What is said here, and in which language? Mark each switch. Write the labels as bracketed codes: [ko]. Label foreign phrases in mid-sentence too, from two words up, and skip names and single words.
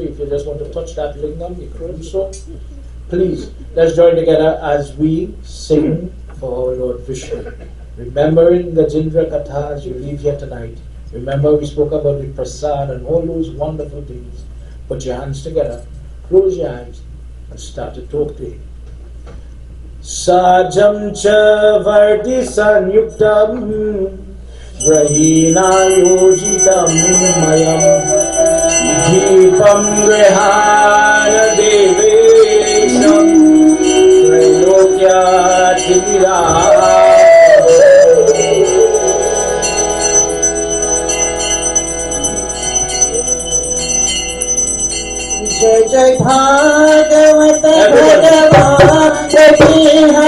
[en] If you just want to touch that lingam, you can do so. Please, let's join together as we sing for our Lord Vishnu. Remembering the Gajendra Katha as you leave here tonight. Remember we spoke about the prasad and all those wonderful things. Put your hands together, close your eyes, and start to talk to him. [sa] साज्यं च वर्ति संयुक्तं वह्निना योजितं मया दीपं गृहाण देवेश त्रैलोक्य तिमिरापह. [hi] जय जय भागवत भगवान की